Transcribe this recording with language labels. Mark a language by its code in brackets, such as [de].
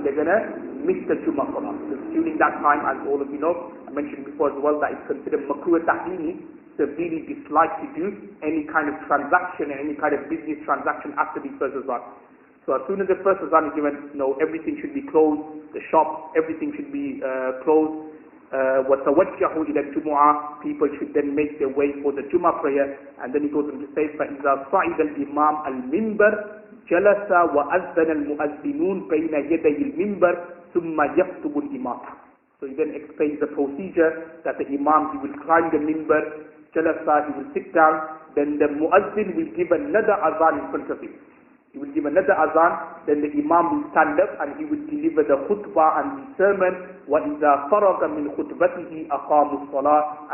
[en] They're going to miss the Jummah Salah. Because during that time, as all of you know, I mentioned before as well, that it's considered makruh tahlili, severely disliked to do any kind of transaction and any kind of business transaction after the first azan. So as soon as the first azan is given, everything should be closed, the shops, everything should be closed. [ar] وَتَوَجَّهُوا إِلَى الْجُمُعَةِ, [en] people should then make their way for the Jummah prayer. And then he goes on to say, [ar] فَإِذَا صَعِدَ الْإِمَامِ الْمِنْبَرِ جَلَسَ وَأَذَّنَ الْمُؤَذِّنُونَ بَيْنَ يَدَيِ الْمِنْبَرِ ثُمَّ يَخْطُبُ الْإِمَامَ. [en] So he then explains the procedure that the imam, he will climb the minbar, jalasa, he will sit down, then the muazzin will give another azan in front of him. He will give another azan, then the imam will stand up and he will deliver the khutbah and the sermon. [ar] وَإِذَا فَرَغَ مِنْ خُطْبَتِهِ أَقَامُوا الصَّلَاةِ.